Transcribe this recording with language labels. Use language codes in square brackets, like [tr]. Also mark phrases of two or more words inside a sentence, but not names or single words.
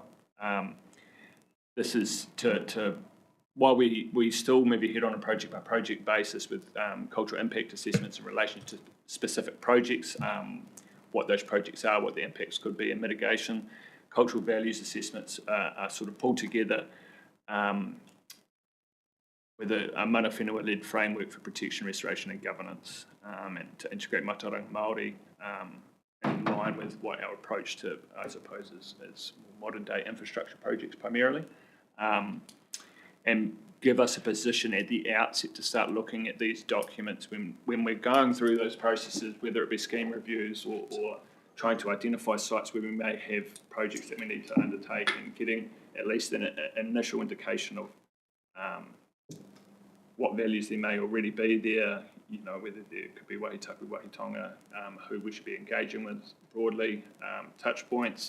[en] This is to while we still move ahead on a project by project basis with cultural impact assessments in relation to specific projects, what those projects are, what the impacts could be, and mitigation. Cultural values assessments are sort of pulled together with a [mi] mana whenua-led [en] framework for protection, restoration and governance, and to integrate [mi] mātauranga Māori [en] in line with what our approach to, I suppose, is modern day infrastructure projects primarily, and give us a position at the outset to start looking at these documents when we're going through those processes, whether it be scheme reviews or trying to identify sites where we may have projects that we need to undertake, and getting at least an initial indication of what values there may already be there, whether there could be [mi] wahitapu, wahitonga, [en] who we should be engaging with broadly, touch points.